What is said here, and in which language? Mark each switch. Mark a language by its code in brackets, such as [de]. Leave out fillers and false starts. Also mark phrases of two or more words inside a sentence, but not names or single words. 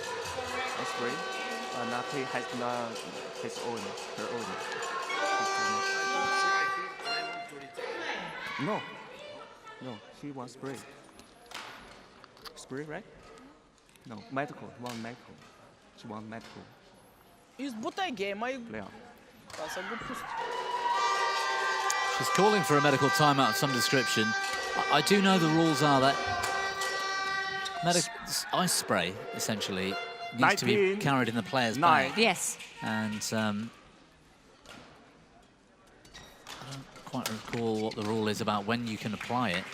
[en] Spray. Nati has his own, her own. No, she wants spray. Spray, right? No, medical. One medical. She wants medical. [bg] Избутай ги, ема и... [en] Player. [bg] Това са глупости. [en] She's calling for a medical timeout of some description. I do know the rules are that ice spray, essentially, needs to be carried in the player's bag. Yes. And I don't quite recall what the rule is about when you can apply it.